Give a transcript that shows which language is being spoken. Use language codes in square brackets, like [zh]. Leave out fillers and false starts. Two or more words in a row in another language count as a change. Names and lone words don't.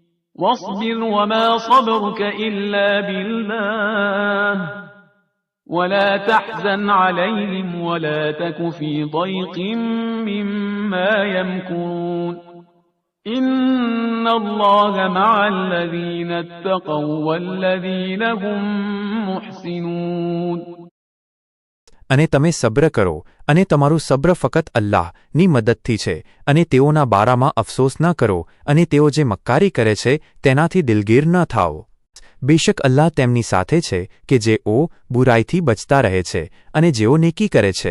[ar] واصبر وما صبرك إلا بالله ولا تحزن عليهم ولا تك في ضيق مما يمكرون إن الله مع الذين اتقوا والذين هم محسنون. [gu] અને તમે સબ્ર કરો અને તમારું સબ્ર ફકત અલ્લાહની મદદથી છે અને તેઓના બારામાં અફસોસ ન કરો અને તેઓ જે મક્કારી કરે છે તેનાથી દિલગીર ન થાઓ. બેશક અલ્લાહ તેમની સાથે છે કે જેઓ બુરાઈથી બચતા રહે છે અને જેઓ નેકી કરે છે.